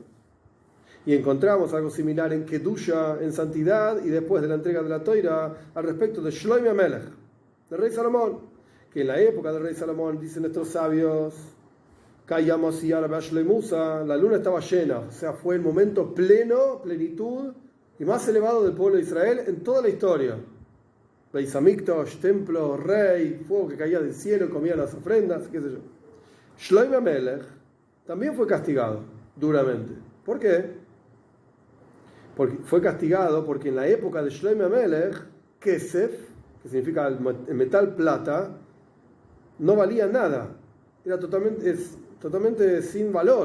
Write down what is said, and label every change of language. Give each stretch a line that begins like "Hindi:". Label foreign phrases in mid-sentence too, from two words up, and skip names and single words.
Spanish: Y encontramos algo similar en Kedusha, en santidad, y después de la entrega de la Toira, al respecto de Shlomi HaMelech, del rey Salomón, que en la época del rey Salomón, dicen nuestros sabios, la luna estaba llena, o sea, fue el momento plenitud y más elevado del pueblo de Israel en toda la historia. Beis Hamikdash, templo, rey, fuego que caía del cielo, comía las ofrendas, qué sé yo. Shlomi HaMelech también fue castigado duramente. ¿Por qué? Porque fue castigado porque en la época de Shlomi HaMelech, Kesef, que significa el metal plata, no valía nada. Era totalmente sin valor.